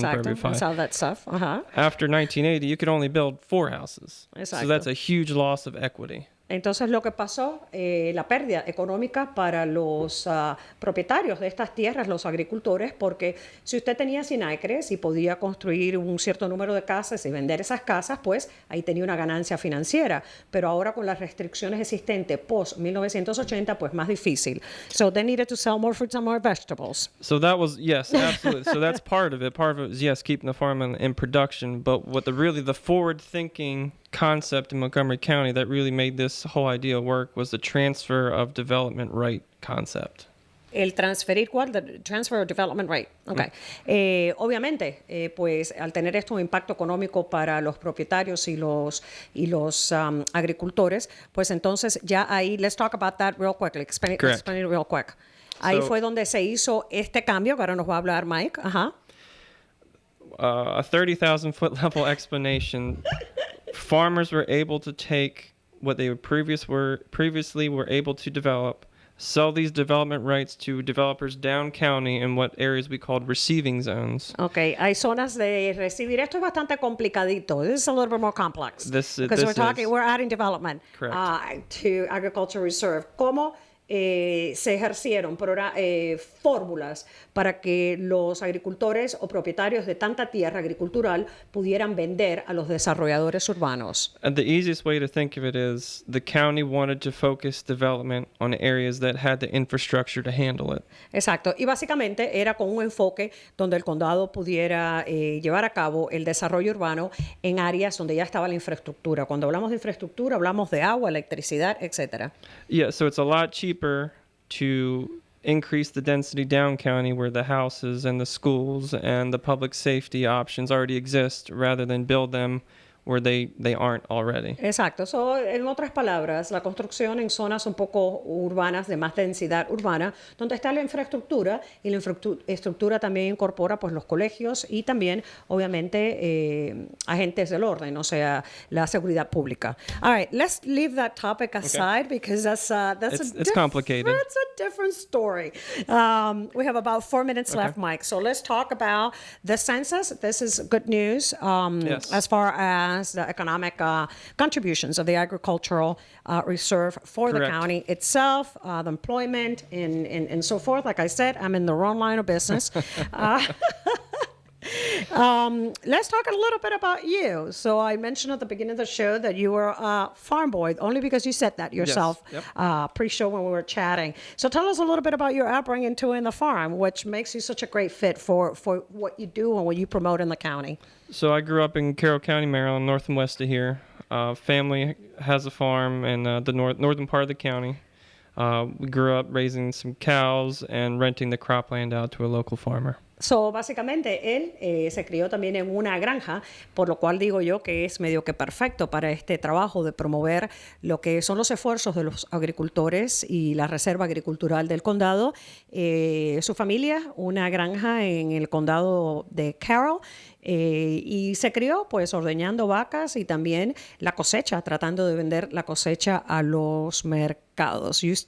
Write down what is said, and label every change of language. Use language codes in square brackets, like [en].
[es] Exacto. [en] every 5. That's all that stuff. Uh-huh. After 1980, you could only build 4 houses. [es] Exacto. [en] So that's a huge loss of equity. [es] Entonces lo que pasó, la pérdida económica para los propietarios de estas tierras, los agricultores, porque si usted tenía 100 acres y podía construir un cierto número de casas y vender esas casas, pues ahí tenía una ganancia financiera. Pero ahora con las restricciones existentes post 1980, pues más difícil. [en] So they needed to sell more fruits and more vegetables. So that was, yes, absolutely. So that's part of it. Part of it was, yes, keeping the farm in production. But what the forward-thinking concept in Montgomery County that really made this whole idea work was the transfer of development right concept. [es] El transferir, ¿cuál? [en] The transfer of development rate. Okay. [es] Obviamente, pues al tener esto un impacto económico para los propietarios y los agricultores, pues entonces ya ahí, [en] let's talk about that real quickly. Explain it real quick. [es] Ahí fue donde se hizo este cambio, que ahora nos va a hablar Mike. Ajá. [en] A 30,000-foot level explanation. Farmers were able to take what they previously were able to develop, sell these development rights to developers down county in what areas we called receiving zones. [es] Okay, hay zonas de recibir. Esto es bastante complicadito. [en] This is a little bit more complex. This Because is. we're adding development Correct. to agriculture reserve. [es] ¿Cómo se ejercieron fórmulas para que los agricultores o propietarios de tanta tierra agricultural pudieran vender a los desarrolladores urbanos. [en] And the easiest way to think of it is the county wanted to focus development on areas that had the infrastructure to handle it. [es] Exacto, y básicamente era con un enfoque donde el condado pudiera llevar a cabo el desarrollo urbano en áreas donde ya estaba la infraestructura. Cuando hablamos de infraestructura, hablamos de agua, electricidad, etcétera. [en] Yeah, so it's a lot cheaper to increase the density down county where the houses and the schools and the public safety options already exist rather than build them where they aren't already. [es] Exacto. So, en otras palabras, la construcción en zonas un poco urbanas, de más densidad urbana, donde está la infraestructura, y la infraestructura también incorpora pues los colegios y también, obviamente, agentes del orden, o sea, la seguridad pública. [en] All right, let's leave that topic aside because It's complicated. That's a different story. We have about 4 minutes left, Mike. So let's talk about the census. This is good news Yes. as far as the economic contributions of the agricultural reserve for the Correct. county itself, the employment, and so forth. Like I said, I'm in the wrong line of business. Let's talk a little bit about you. So I mentioned at the beginning of the show that you were a farm boy, only because you said that yourself pre-show when we were chatting. So tell us a little bit about your upbringing too in the farm, which makes you such a great fit for what you do and what you promote in the county. So I grew up in Carroll County, Maryland, north and west of here. Family has a farm in the northern part of the county. We grew up raising some cows and renting the cropland out to a local farmer. [es] So, básicamente, él se crió también en una granja, por lo cual digo yo que es medio que perfecto para este trabajo de promover lo que son los esfuerzos de los agricultores y la reserva agricultural del condado. Su familia, una granja en el condado de Carroll, y se crió pues ordeñando vacas y también la cosecha, tratando de vender la cosecha a los mercados.